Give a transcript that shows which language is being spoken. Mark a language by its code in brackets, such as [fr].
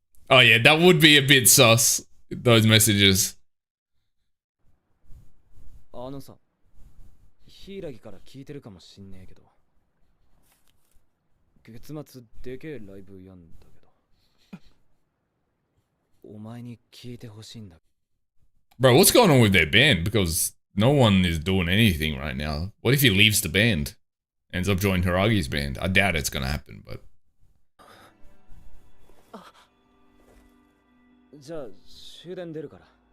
[en] Oh yeah, that would be a bit sus. Those messages. [ja] あのさ、柊から聞いてるかもしんねえけど、月末でけえライブやんだけど、お前に聞いてほしいんだ。 [en] Bro, what's going on with their band? Because no one is doing anything right now. What if he leaves the band, ends up joining Hiragi's band? I doubt it's gonna happen, but. [ja] じゃあ終電出るから。